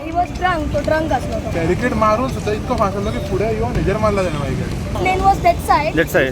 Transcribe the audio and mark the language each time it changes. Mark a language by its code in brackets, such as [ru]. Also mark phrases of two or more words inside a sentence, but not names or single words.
[en] was drunk, [mr] तो ड्रंक असलो तो. बॅरिकेड मारून सुद्धा इतकं फास्ट आलो की पुढे येऊन हेजर मारला त्याने बाईक. [en] lane was that side. That side.